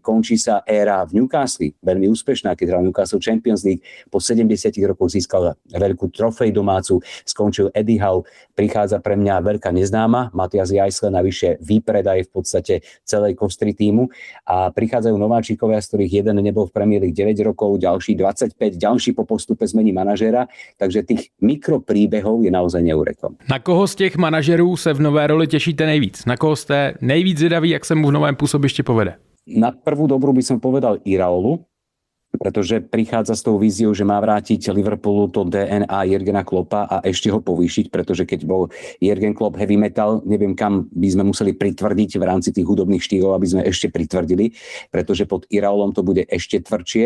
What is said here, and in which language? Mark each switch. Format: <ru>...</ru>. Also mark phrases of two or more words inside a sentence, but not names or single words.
<sk>Končí sa éra v Newcastle, veľmi úspešná, keď hral Newcastle Champions League, po 70 rokoch získal veľkú trofej domácu, skončil Eddie Howe, prichádza pre mňa veľká neznáma, Matias Jaisle, navyše výpredaj v podstate celej kostry tímu a prichádzajú nováčikovia, z ktorých jeden nebol v Premier League 9 rokov, ďalší 25, ďalší po postupe zmení manažéra, takže tých mikropríbehov je naozaj neurekom.</sk> <cs>Na koho z těch manažerů se v nové roli těšíte nejvíc? Na koho jste nejvíc zvědaví, jak se mu v novém působišti povede?</cs> <sk>Na prvú dobrú by som povedal Iraolu, pretože prichádza s tou víziou, že má vrátiť Liverpoolu to DNA Jurgena Kloppa a ešte ho povýšiť, pretože keď bol Jurgen Klopp</sk> <en>heavy metal,</en> <sk>neviem kam by sme museli pritvrdiť v rámci tých hudobných štýlov, aby sme ešte pritvrdili, pretože pod Iraolom to bude ešte tvrdšie.</sk>